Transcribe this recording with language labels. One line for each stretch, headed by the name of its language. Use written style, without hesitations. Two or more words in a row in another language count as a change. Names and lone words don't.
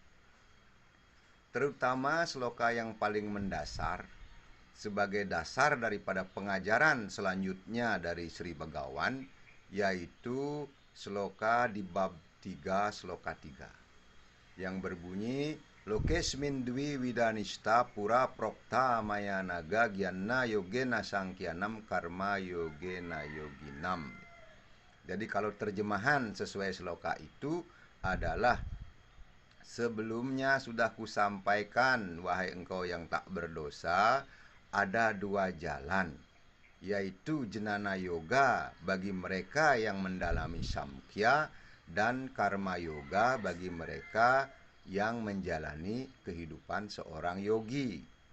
Indonesian: Terutama sloka yang paling mendasar sebagai dasar daripada pengajaran selanjutnya dari Sri Begawan, yaitu sloka di bab 3 sloka 3 yang berbunyi
Sanskrit: Lokesmin dwi widanista pura prokta maya naga gyana yogena sangkyanam karma yogena yoginam.
Indonesian: Jadi kalau terjemahan sesuai sloka itu, adalah, sebelumnya sudah kusampaikan, wahai engkau yang tak berdosa, ada dua jalan, yaitu jnana yoga bagi mereka yang mendalami samkhya, dan karma yoga bagi mereka yang menjalani kehidupan seorang yogi.